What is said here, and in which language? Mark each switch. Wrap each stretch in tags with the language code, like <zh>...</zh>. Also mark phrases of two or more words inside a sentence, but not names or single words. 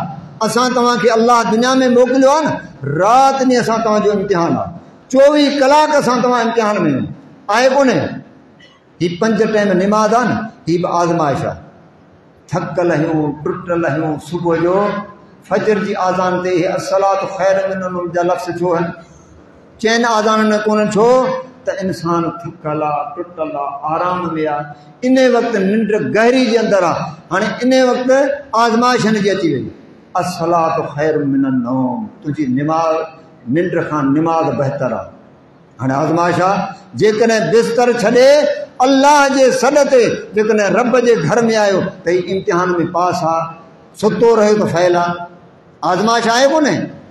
<sd>असां तव्हांखे अल्लाह दुनिया में मोकिलियो आहे न, राति ॾींहुं असां तव्हांजो इम्तिहान आहे। 24 कलाक असां तव्हां इम्तिहान में आहे कोन्हे। ही 5 टाइम निमाज़ आहे न, ही बि आज़माइश आहे। थकल आहियूं, टुटल आहियूं, सुबुह जो फजर जी आज़ान ते</sd> <ar>الصلاة خير من النوم</ar> <sd>जा लफ़्ज़ छो आहिनि? चइनि आज़ाननि में कोन्हनि छो त इंसान थकल आहे, टुटल आहे, आराम में आहे। इन वक़्तु निंड गहरी जे अंदरि आहे। हाणे इन वक़्तु आज़माइश हिन जी अची वई,</sd> <ar>الصلاة خير من النوم,</ar> <sd>तुंहिंजी निंड खां निमाज़ बहितर आहे। हाणे आज़माइश आहे, जेकॾहिं बिस्तर छॾे अल्लाह जे सॾ ते जेकॾहिं रब जे घर में आयो त ही इम्तिहान में पास आहे, सुतो रहियो त फ़ैल आहे। आज़माइश आहे कोन्हे?</sd>